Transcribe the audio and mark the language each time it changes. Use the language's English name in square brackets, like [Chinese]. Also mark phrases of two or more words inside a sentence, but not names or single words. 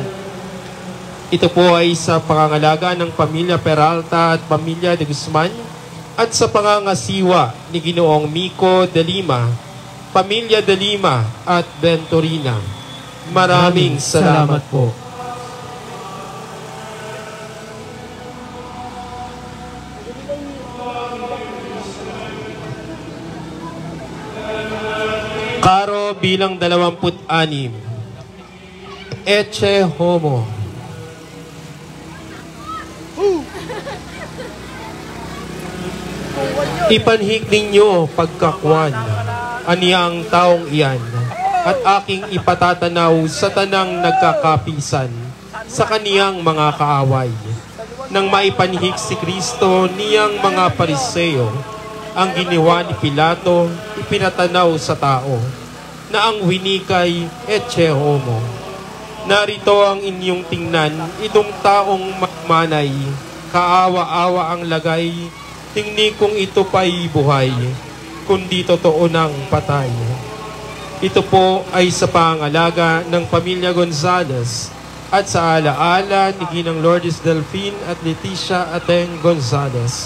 [Filipino] Ito po ay sa pangangalaga ng pamilya Peralta at pamilya de Guzman at sa pangangasiwa ni Ginoong Mico de Lima, pamilya de Lima at Venturina. Maraming salamat po. Karo bilang 26. [Latin] Ecce homo. [Filipino] Ipanhik ninyo pagkakwan aniya ang taong iyan at aking ipatatanaw sa tanang nagkakapisan sa kaniyang mga kaaway. Nang maipanhik si Kristo niyang mga Pariseo, ang ginawa ni Pilato, ipinatanaw sa tao, na ang winikay [Latin] ecce homo. [Filipino] Narito ang inyong tingnan, itong taong magmanay, kaawa-awa ang lagay, tingni kung ito pa'y buhay, kundi totoo ng patay. Ito po ay sa pangalaga ng pamilya Gonzales at sa alaala ni Ginang Lourdes Delphine at Leticia Ateng Gonzales.